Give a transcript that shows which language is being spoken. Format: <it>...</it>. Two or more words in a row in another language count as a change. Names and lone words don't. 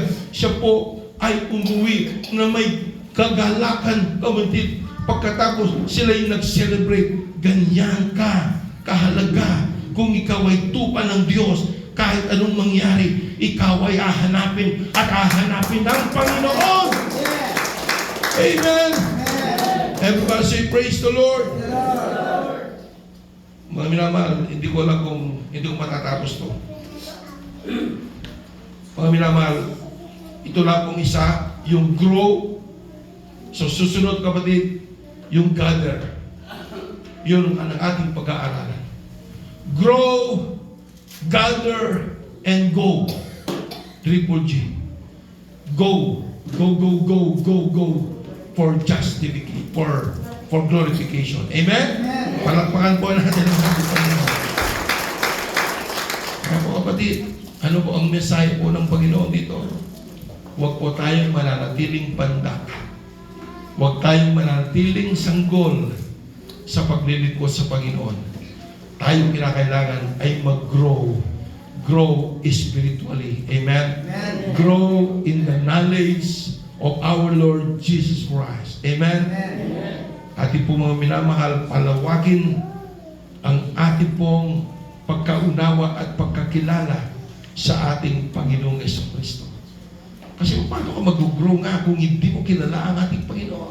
<tl>Siya po ay umuwi na may kagalakan, kapatid. Pagkatapos sila ay nag-celebrate. Ganyan ka kahalaga kung ikaw ay tupa ng Diyos. Kahit anong mangyari, ikaw ay hahanapin at hahanapin ng Panginoon.</tl> <en>Yeah. Amen. Yeah. Everybody say, praise the Lord. Yeah.</en> <tl>Mga minamahal, hindi ko alam kung hindi ko matatapos to. Mga minamahal, ito lang pong isa, yung grow. So susunod, kapatid, yung gather. Yun ang ating pag-aaralan.</tl> <en>Grow, gather, and go. Triple G. Go. Go, go, go, go, go. for justification, for glorification. Amen?</en> <tl>Palakpakan po natin ang ating Panginoon. Mga po kapatid, ano po ang mensahe po ng Panginoon dito? Huwag po tayong mananatiling pandak. Huwag tayong mananatiling sanggol sa paglilingkod sa Panginoon. Tayo kinakailangan ay mag-grow.</tl> <en>Grow spiritually. Amen? Grow in the knowledge of our Lord Jesus Christ. Amen?</en> <tl>Ating po mga minamahal, palawakin ang ating pong pagkaunawa at pagkakilala sa ating Panginoong Jesucristo. Kasi paano ka mag-grow nga kung hindi mo kilala ang ating Panginoon?</tl>